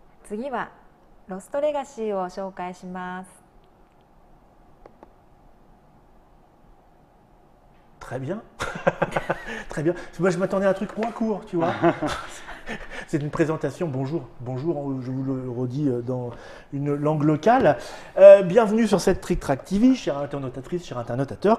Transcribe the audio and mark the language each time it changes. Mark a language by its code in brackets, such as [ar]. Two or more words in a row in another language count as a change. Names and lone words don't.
[ja] 次はロストレガシーを紹介します。 [fr] Très bien. Très bien. Moi, je m'attendais à un truc moins court, tu vois. C'est une présentation. Bonjour, bonjour, je vous le redis dans une langue locale. Bienvenue sur cette Trick Track TV, chère internautatrice, cher internautateur.